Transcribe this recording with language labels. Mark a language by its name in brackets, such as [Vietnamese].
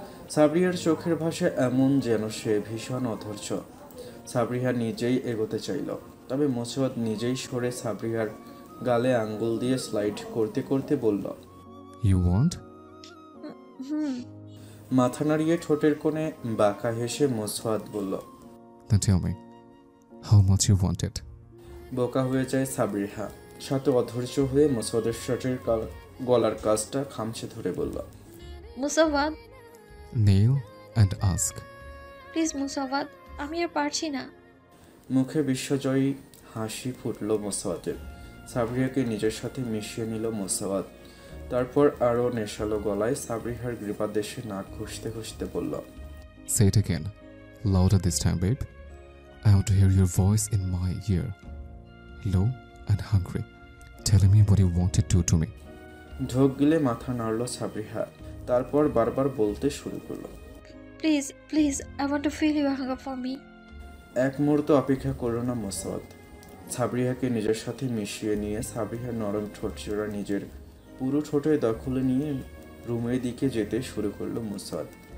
[Bangla] সাবরিহার চোখের ভাষা এমন যেন সে ভীষণ অধৈর্য। সাবরিহা নিজেই এগোতে চাইল, তবে মুসাওয়াদ নিজেই সরে সাবরিহার গালে আঙ্গুল দিয়ে স্লাইড করতে করতে বলল, [English] You want? Hmm. [Bangla] মাথা নাড়িয়ে ঠোঁটের কোণে বাঁকা হেসে মুসাওয়াদ বলল, [English] Then tell me, how much you want it? [Bangla] বোকা হয়ে যায় সাবরিহা, সাথে অধৈর্য হয়ে মুসাওয়াদের শার্টের গলার কাজটা খামচে ধরে বলল, মুসাওয়াদ, [English] Kneel and ask. [Bangla] প্লিজ মুসাওয়াদ, আমি আর পারছি না। মুখে বিশ্বজয়ী হাসি ফুটল মুসাওয়াদের। সাবরিহাকে নিজের সাথে মিশিয়ে নিল মুসাওয়াদ, তারপর আরও নেশালো গলায় সাবরিহার গ্রীপাদেশে নাক ঘষতে ঘষতে বলল, [English] Say it again. Louder this time, babe. I want to hear your voice in my ear. Low and hungry. Telling me what you want to do to me. [Bangla] ঢোক গিলে মাথা নাড়ল সাবরিহা, তারপর বারবার বলতে শুরু করলো, [English] Please please, I want to feel your hunger for me. [Bangla] এক মুহূর্ত অপেক্ষা করল না মুসাওয়াদ। সাবরিহাকে নিজের সাথে মিশিয়ে নিয়ে সাবরিহার নরম ঠোঁট জোড়া নিজের পুরো ঠোঁটের দখলে নিয়ে রুমের দিকে যেতে শুরু করলো মুসাওয়াদ।